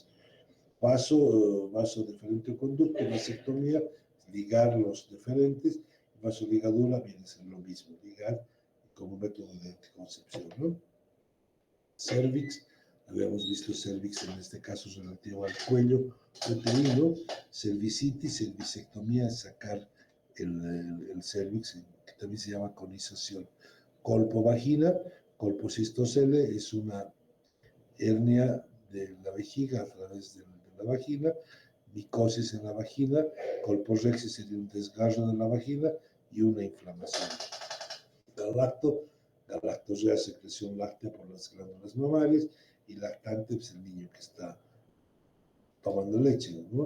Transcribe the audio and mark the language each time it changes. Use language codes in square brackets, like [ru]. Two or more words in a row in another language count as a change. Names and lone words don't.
[es] Vaso deferente o conducto, vasectomía, ligar los deferentes, vasoligadura viene a ser lo mismo, ligar como método de anticoncepción, ¿no? Cervix, habíamos visto cervix en este caso relativo al cuello uterino, cervicitis, cervicectomía, sacar el cervix, que también se llama conización. Colpovagina, colpocistocele, es una hernia de la vejiga a través de la vagina, micosis en la vagina, colporexis sería un desgarro de la vagina y una inflamación. Galactorrea, secreción láctea por las glándulas mamarias, y lactante es el niño que está tomando leche, ¿no?